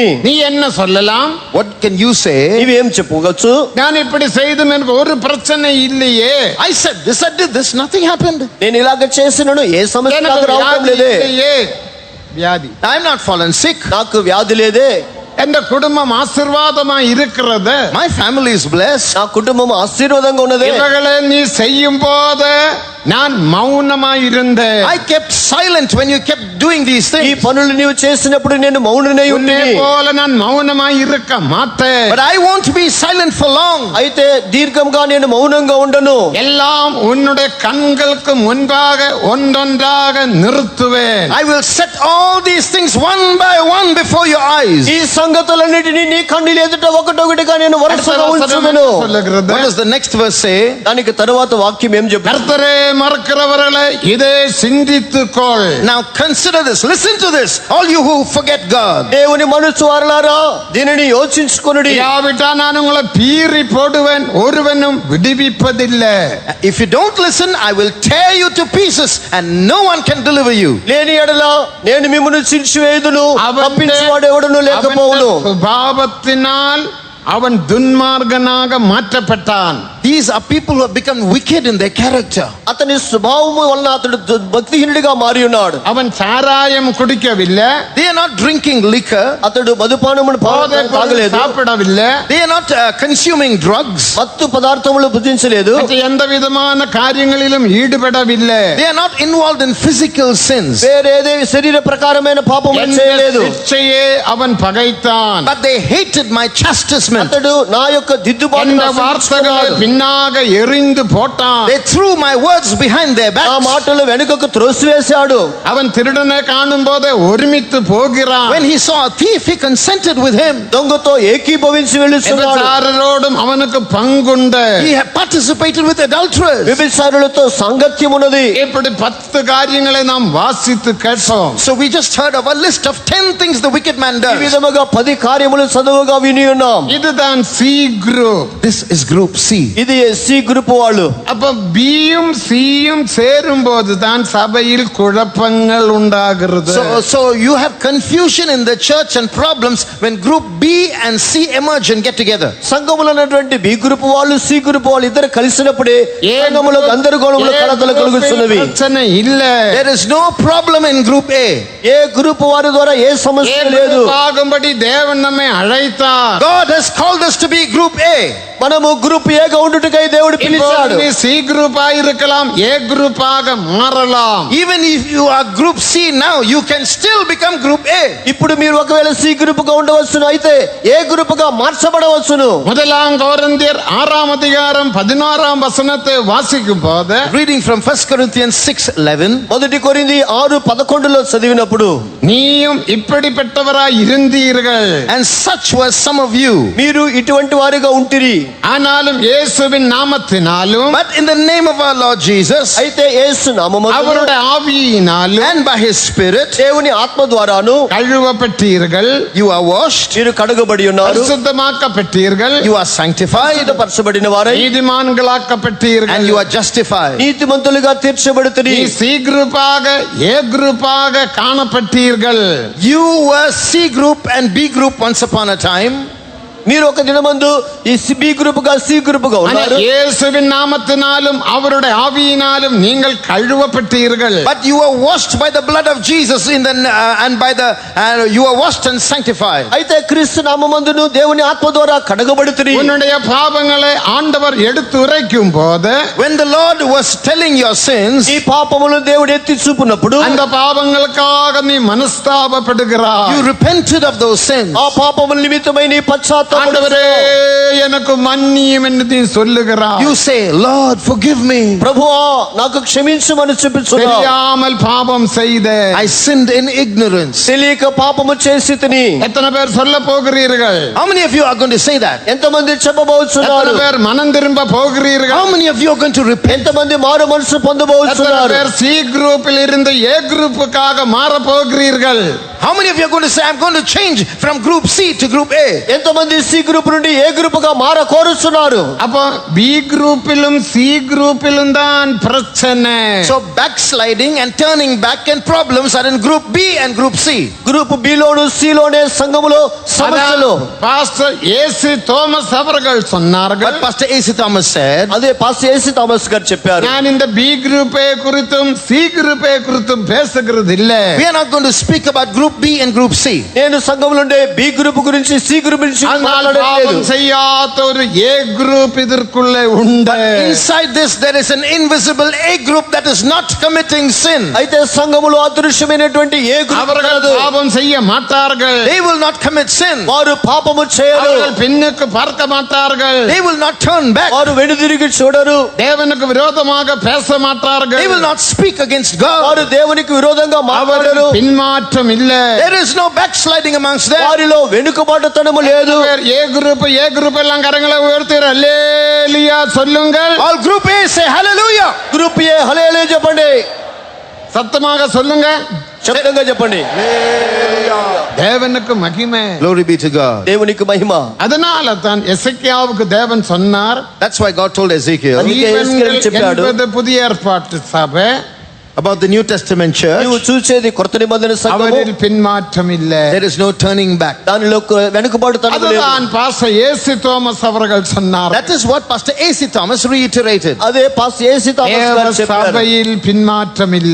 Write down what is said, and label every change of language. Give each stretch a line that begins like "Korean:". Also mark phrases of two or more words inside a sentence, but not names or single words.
Tamil: நீ என்ன சொல்லலாம்?
English: What can you say?
Telugu: నీవేం చెప్పవచ్చు?
Tamil: நான் இப்படி செய்தும் எனக்கு ஒரு பிரச்சனை இல்லையே.
English: I said this, I did this, nothing happened.
Telugu: నేను ఇలాగ చేసినను ఏ సమస్య
Tamil: எனக்கு
Telugu: నాకు రావడం
Tamil: வியாதி
Telugu: లేదే.
Tamil: இல்லையே. வியாதி.
English: I'm not fallen sick.
Telugu: నాకు వ్యాధి లేదే.
Tamil: என் குடும்பம் ஆசீர்வாதமா இருக்கிறது.
English: My family is blessed.
Telugu: నా కుటుంబం ఆశీర్వాదంగా ఉన్నదే.
Tamil: இவைகளை நீ செய்யும் போது நான் மௌனமாயிருந்தேன்.
English: I kept silent when you kept doing these
Telugu: ఈ
English: things.
Telugu: పనులు నీవు చేసినప్పుడు నేను మౌననై
Tamil: உன்னை
Telugu: ఉంటిని.
Tamil: போல நான் மௌனமாய் இருக்க மாட்டேன்.
English: But I won't be silent for long.
Telugu: అయితే దీర్ఘంగా నేను మౌనంగా ఉండను.
Tamil: எல்லாம் உன்னுடைய கண்களுக்கு முன்பாக ஒன்றொன்றாக நிறுத்துவேன்.
English: I will set all these things one by one before your eyes.
Telugu: ఈ సంగతులన్నిటినీ నీ కన్నుల ఎదుట ఒకటొకటిగా నేను వరుసగా ఉంచుదును.
Tamil: சொல்லுகிறது.
English: What does the next verse say?
Telugu: దానికి తరువాత వాక్యం ఏం చెప్తారు?
Tamil: கர்த்தரே மறக்கிறவர்களே இதை சிந்தித்துக்கொள்.
English: Now consider this, listen to this, all you who forget God.
Telugu: దేవుని మనసు వారలారా దీనిని యోచించుకొనుడి.
Tamil: இல்லாவிட்டா நான் உங்களை பீறி போடுவேன், ஒருவனும் விடுவிப்பதில்லை.
English: If you don't listen, I will tear you to pieces and no one can deliver you.
Telugu: లేని ఎడల నేను మిమ్మును చించివేయుదును,
Tamil: அவன்
Telugu: తప్పించువాడు ఎవడును లేకపోవును.
Tamil: சுபாவத்தினால் அவன் துன்மார்கனாக மாற்றப்பட்டான்.
English: These are people who have become wicked in their character.
Telugu: అతని స్వభావము వలన అతడు భక్తిహీనుడిగా మారి ఉన్నాడు.
Tamil: அவன் சாராயம் குடிக்கவில்லை,
English: They are not drinking liquor.
Telugu: అతడు మధుపానమును తాగలేదు.
Tamil: சாப்பிடவில்லை,
English: They are not consuming drugs.
Telugu: మత్తు పదార్థములు భుజించలేదు.
Tamil: மற்ற எந்த விதமான காரியங்களிலும் ஈடுபடவில்லை.
English: They are not involved in physical sins.
Telugu: వేరేదే శరీర ప్రకారమైన పాపములు చేయలేదు.
Tamil: శిక్షையே அவன் பகைத்தான்.
English: But they hated my chastisement.
Telugu: అతడు నా యొక్క దిద్దుబాటు
Tamil: எந்த வார்த்தைகளை பின்னாக எறிந்து போட்டான்.
English: They threw my words behind their
Telugu: నా
English: backs.
Telugu: మాటలు వెనుకకు త్రోసివేశాడు.
Tamil: அவன் திருடனை காணும் போதே ஒருமித்து போகிறான்.
English: When he saw a thief, he consented with him.
Telugu: దొంగతో ఏకీభవించి వెళ్ళుచున్నాడు.
Tamil: விபச்சாரரோடும் அவனுக்கு பங்குண்டு.
English: He had participated with adulterers.
Telugu: వ్యభిచారులతో సాంగత్యం ఉన్నది.
Tamil: இப்படி 10 காரியங்களை நாம் வாசித்து கேட்டோம்.
English: So we just heard of a list of 10 things the wicked man
Telugu: ఈ
English: does.
Telugu: విధముగా 10 కార్యములు చదువుగా విని ఉన్నాం.
Tamil: இதுதான்
English: C group. This is group C.
Telugu: ఇది
English: C group
Telugu: వాళ్ళు.
Tamil: அப்ப பியும் சியும் சேரும் போது தான் சபையில் குழப்பங்கள் உண்டாகிறது.
English: So you have confusion in the church and problems when group B and C emerge and get together.
Telugu: సంఘములో ఉన్నటువంటి
English: B group
Telugu: వాళ్ళు
English: C group
Telugu: వాళ్ళు ఇద్దరు కలిసినప్పుడే సంఘములో గందరగోళములు కలతలు కలుగుతున్నవి.
Tamil: பிரச்சனை இல்ல.
English: There is no problem in group A. A group
Telugu: వారి ద్వారా ఏ సమస్య లేదు.
Tamil: ஆகும்படி தேவன் நம்மை அழைத்தார்.
English: God has called us to be group A.
Telugu: మనము
English: group A
Telugu: ఉండుటకై దేవుడు పిలిచాడు.
Tamil: நீ
English: C group
Tamil: இருக்கலாம்,
English: A group
Tamil: மாறலாம்.
English: Even if you are group C now, you can still become group A.
Telugu: ఇప్పుడు మీరు ఒకవేళ
English: C group
Telugu: గా ఉండవచ్చును, అయితే
English: A group
Telugu: గా మార్చబడవచ్చును.
Tamil: முதலாம் கொரிந்தியர் 6ஆம் அதிகாரம் 11ஆம் வசனத்தை வாசிக்கும் போது,
English: Reading from 1 Corinthians 6:11.
Telugu: మొదటి కొరింథీ 6:11 చదివినప్పుడు,
Tamil: நீயும் இப்படிப்பட்டவராய் இருந்தீர்கள்,
English: And such were some of you.
Telugu: మీరు ఇటువంటి వారిగా ఉంటిరి.
Tamil: ஆனாலும் இயேசுவின் நாமத்தினாலும்
English: But in the name of our Lord Jesus
Telugu: అయితే యేసు నామమున
Tamil: அவருடைய ஆவியினாலும்
English: and by his spirit,
Telugu: దేవుని ఆత్మ ద్వారాను
Tamil: கழுவப்பட்டீர்கள்,
English: you are washed,
Telugu: మీరు కడగబడి ఉన్నారు,
Tamil: பரிசுத்தமாக்கப்பட்டீர்கள்,
English: you are sanctified,
Telugu: పరచబడిన వారై
Tamil: நீதிமான்களாக்கப்பட்டீர்கள்.
English: and you are justified.
Telugu: నీతిమంతులుగా తీర్చబడుతురి.
Tamil: நீ
English: C group A group
Tamil: காணப்பட்டீர்கள்.
English: You were C group and B group once upon a time.
Telugu: మీరు ఒక దినమందు ఈ
English: B group
Telugu: గా
English: C group
Telugu: గా
Tamil: ஆனா
Telugu: ఉన్నారు.
Tamil: இயேசுவின் நாமத்தினாலும் அவருடைய ஆவியினாலும் நீங்கள் கழுவப்பட்டீர்கள்.
English: But you were washed by the blood of Jesus and by the you were washed and sanctified.
Telugu: అయితే క్రీస్తు నామమందును దేవుని ఆత్మ ద్వారా కడగబడుతుని.
Tamil: உன்னுடைய பாவங்களை ஆண்டவர் எடுத்து உரைக்கும் போது
English: When the Lord was telling your sins,
Telugu: ఈ పాపములను దేవుడు ఎత్తి చూపునప్పుడు
Tamil: அந்த பாவங்களுக்காக நீ மனஸ்தாபப்படுகிறாய்.
English: you repented of those sins.
Telugu: ఆ పాపముల నిమిత్తమై నీ పశ్చాత్తాపం.
Tamil: ஆண்டவரே எனக்கு மன்னியும் என்று நீ சொல்லுகிறாய்.
English: You say, Lord, forgive me.
Telugu: ప్రభువా నాకు క్షమించమని చెప్పుచున్నావు.
Tamil: தெரியாமல் பாவம் செய்த
English: I sinned in ignorance.
Telugu: తెలియక పాపము చేసి తిని.
Tamil: எத்தனை பேர் சொல்ல போகிறீர்கள்?
English: How many of you are going to say that?
Telugu: ఎంతమంది
Tamil: எத்தனை
Telugu: చెప్పబోతున్నారు?
Tamil: பேர் மனம் திரும்ப போகிறீர்கள்?
English: How many of you are going to repent?
Telugu: ఎంతమంది మారు మనసు
Tamil: எத்தனை
Telugu: పొందబోతున్నారు?
Tamil: பேர்
English: C group
Tamil: இருந்து
English: A group
Tamil: மாற போகிறீர்கள்?
English: How many of you are going to say, I'm going to change from group C to group A?
Telugu: ఎంతమంది
English: C group
Telugu: నుండి
English: A group
Telugu: గా మార కోరుచున్నారు?
Tamil: அப்போ
English: B group C group
Tamil: தான் பிரச்சனை.
English: So backsliding and turning back and problems are in group B and group C. group B
Telugu: లోను సి లోనే సంఘములో సమస్యలు.
Tamil: பாஸ்டர் ஏசி தோமஸ் அவர்கள் சொன்னார்கள்.
English: But Pastor A.C. Thomas said,
Telugu: అదే పాస్టర్ ఏసీ థామస్ గారు చెప్పారు.
Tamil: நான் இந்த
English: B group
Tamil: குறித்தும்
English: C group
Tamil: குறித்தும் பேசுகிறது இல்ல.
English: we are not going to speak about group B and group C.
Telugu: నేను సంఘములో ఉండే
English: B group
Telugu: గురించి
English: C group
Telugu: గురించి మాట్లాడలేదు.
Tamil: பாவம் செய்யாத ஒரு
English: A group
Tamil: இதற்குள்ளே உண்டு.
English: Inside this there is an invisible A group that is not committing sin.
Telugu: అయితే సంఘములో అదృశ్యమైనటువంటి
English: A group
Tamil: அவர்கள் பாவம் செய்ய மாட்டார்கள்.
English: They will not commit sin.
Telugu: వారు పాపము చేయరు.
Tamil: அவர்கள் பின்னுக்கு பார்க்க மாட்டார்கள்.
English: They will not turn back.
Telugu: వారు వెనుదిరిగి చూడరు.
Tamil: தேவனுக்கு விரோதமாக பேச மாட்டார்கள்.
English: They will not speak against God.
Telugu: వారు దేవునికి విరోధంగా మాట్లాడరు.
Tamil: பின்மாற்றம் இல்ல.
English: There is no backsliding amongst them.
Telugu: వారిలో వెనుకబాటుతనము లేదు.
English: A group
Tamil: எல்லாம் கரங்களை உயர்த்தி அல்லேலூயா சொல்லுங்கள்.
English: All group A say hallelujah. group A
Telugu: హల్లెలూయా చెప్పండి.
Tamil: சத்தமாக சொல்லுங்க.
Telugu: శబ్దంగా చెప్పండి.
Tamil: தேவனுக்கு மகிமை.
English: Glory be to God.
Telugu: దేవునికి మహిమ.
Tamil: அதனால தான் எசேக்கியாவுக்கு தேவன் சொன்னார்,
English: That's why God told Ezekiel
Telugu: అందుకే ఎస్కేలు చెప్పాడు.
Tamil: என்பது புதிய ஏற்பாட்டு சபை,
English: about the New Testament
Telugu: నీవు
English: church.
Telugu: చూసేది కొత్త నిబంధన సంఘము.
Tamil: அவரில் பின்மாற்றம் இல்ல.
English: There is no turning back.
Telugu: దానిలో వెనుకబాటుతనము లేదు.
Tamil: அதுதான் பாஸ்டர் ஏசி தோமஸ் அவர்கள் சொன்னார்.
English: That is what Pastor A.C. Thomas reiterated.
Telugu: అదే పాస్టర్ ఏసీ థామస్ గారు చెప్పారు.
Tamil: சபையில் பின்மாற்றம் இல்ல.